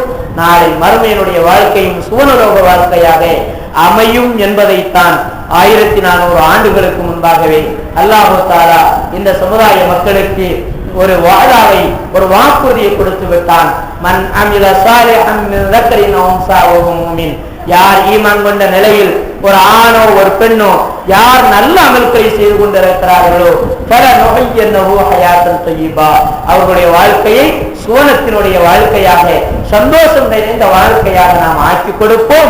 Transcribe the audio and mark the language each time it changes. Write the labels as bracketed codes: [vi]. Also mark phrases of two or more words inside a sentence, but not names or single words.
[ta] நாளை மறுமையினுடைய வாழ்க்கையும் சுவனலோக வாழ்க்கையாக அமையும் என்பதைத்தான் 1400 ஆண்டுகளுக்கு முன்பாகவே [ar] الله تعالى [ta] இந்த சமுதாய மக்களுக்கு ஒரு வாதாவை, ஒரு வாக்குறுதியை கொடுத்து விட்டான். [ar] من عمل صالحا من ذكرٍ أو أنثى وهو مؤمن, [ta] யார் ஈமான் கொண்ட நிலையில் ஒரு ஆணோ ஒரு பெண்ணோ யார் நல்ல அமல்களை செய்து கொண்டிருக்கிறார்களோ [ar] فلنحيينه حياة طيبة, [ta] அவர்களுடைய வாழ்க்கையை சுவனத்தினுடைய வாழ்க்கையாக சந்தோஷம் நிறைந்த வாழ்க்கையாக நாம் ஆக்கி கொடுப்போம்.